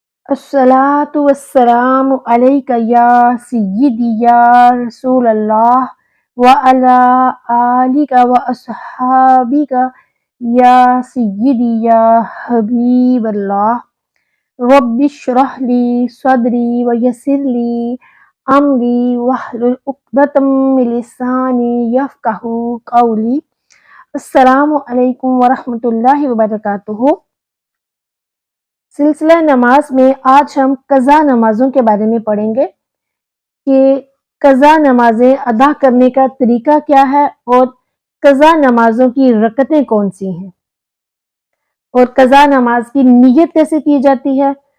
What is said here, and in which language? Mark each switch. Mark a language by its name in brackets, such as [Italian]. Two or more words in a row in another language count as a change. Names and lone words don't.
[Arabic] الصلاة والسلام عليك يا سيدي يا رسول الله وعلى آلك وأصحابك يا سيدي يا حبيب الله رب اشرح لي صدري ويسر لي أمري واحلل عقدة من لساني يفقهوا قولي. السلام عليكم ورحمة الله وبركاته. [Urdu] سلسلہ نماز میں آج ہم قضا نمازوں کے بارے میں پڑھیں گے کہ قضا نمازیں ادا کرنے کا طریقہ کیا ہے اور قضا نمازوں کی رکعتیں کون سی ہیں اور قضا نماز کی نیت کیسے کی جاتی ہے.